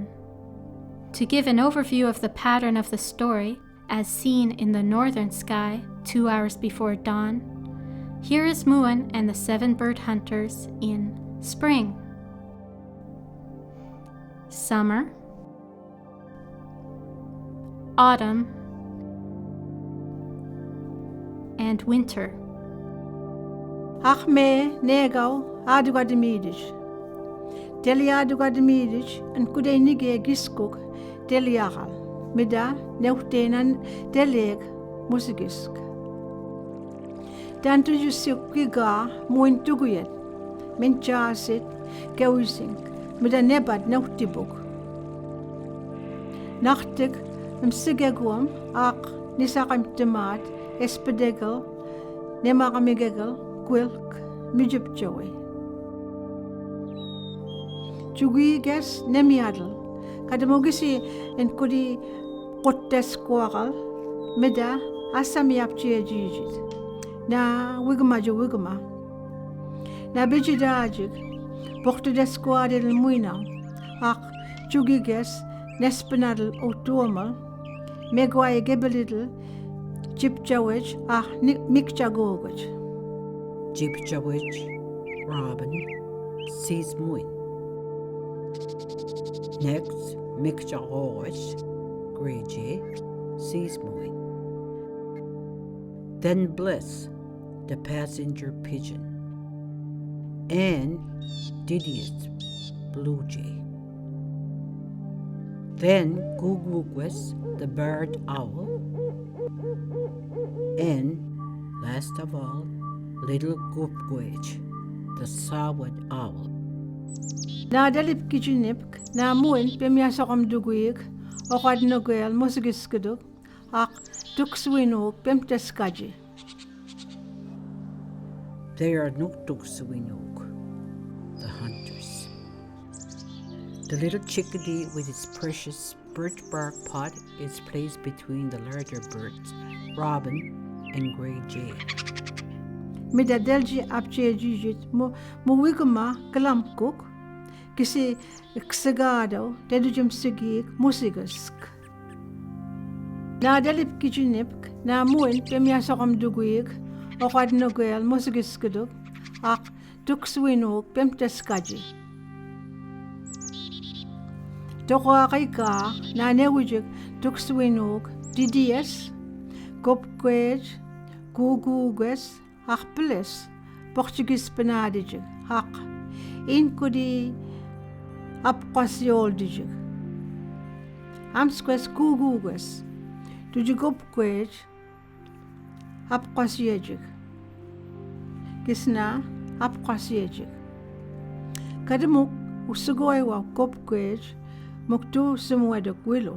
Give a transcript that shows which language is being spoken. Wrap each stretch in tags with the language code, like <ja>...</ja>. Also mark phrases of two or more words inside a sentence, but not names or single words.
<en>To give an overview of the pattern of the story, as seen in the northern sky 2 hours before dawn, here is Muin and the 7 bird hunters in spring, summer, autumn, and winter.</en> <mic>Achme negaw adugadimidish. Delia adugadimidish and kude nige giskuk deliagal. Mida neutenan deleg musigisk. Tantu jusikiga muin tuguyet, minchasit, geusink, mida nebad nautibuk. Nachtig, msigeguam, ak nisakam temat, espedegel, nemakamigegel, quilk, mijupjoy. Jugiges nemiadel, kadamogisi en kudi kottesquagal, mida asamiapchia jijit. Na wigma jo wigma. Na bijidajik, bokte desquadel muina, ak jugiges nespenadel otuamal, megwaye gebelidel, jipjawich, ak mikjagogich. Jipjawich,</mic> <en>Robin, sees Muin. Next, mikjagogich, Grey sees Muin. Then Bliss, the passenger pigeon, and Didius, blue jay. Then Gugwugwes, the bird owl, and, last of all, little Gupgwech, the sawed owl.</en> <mic>Na dalip kijinipk, na muin pemiasokam duguik, okad nogel musigiskuduk, ak tukswinuk pemteskaji.</mic> <en>They are Nuktukswinuk, the hunters. The little chickadee with its precious birch bark pot is placed between the larger birds, robin and gray jay.</en> <mic>Mida delji apche jijit mu wigma kalamkuk, kisi ksagado dedujum sigik musigask. Na dalip kijinipk, na muin pemiasokam duguik, okad nogel musigiskuduk, ak tukswinuk pemteskaji. Tokwa kaika na newijik tukswinuk Didius, Gopkwej, Gugugwes, ak Bliss, Portuguese penadijik, ak inkudi apquasyoldijik. Amsques Gugugwes, Tujigopkwej, apquasyejik. kisna apqasiejik. Kadamuk usugoy wa kopkwej muktu sumuedok wilo.</mic>